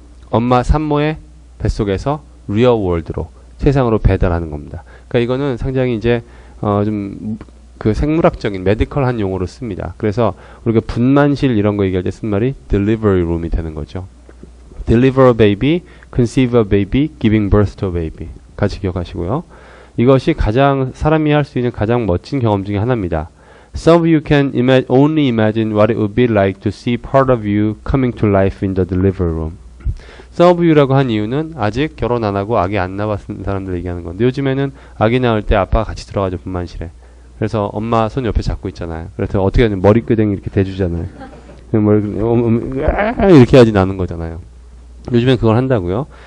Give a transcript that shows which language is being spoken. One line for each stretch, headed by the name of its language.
Korean: 엄마 산모의 뱃속에서
English: real world
Korean: 로 세상으로 배달하는 겁니다. 그러니까 이거는 상당히 이제 좀 그 생물학적인 메디컬한 용어로 씁니다. 그래서 우리가 분만실 이런 거 얘기할 때 쓴 말이 delivery room이 되는 거죠.
English: deliver a baby, conceive a baby, giving birth to a baby.
Korean: 같이 기억하시고요. 이것이 가장 사람이 할 수 있는 가장 멋진 경험 중에 하나입니다.
English: Some of you can only imagine what it would be like to see part of you coming to life in the delivery room. Some of you
Korean: 라고 한 이유는 아직 결혼 안 하고 아기 안 낳았은 사람들 얘기하는 건데 요즘에는 아기 낳을 때 아빠가 같이 들어가죠. 분만실에. 그래서 엄마 손 옆에 잡고 있잖아요. 그래서 어떻게 하냐면 머리끄댕이 이렇게 대주잖아요. 이렇게 해야지 나는 거잖아요. 요즘엔 그걸 한다고요.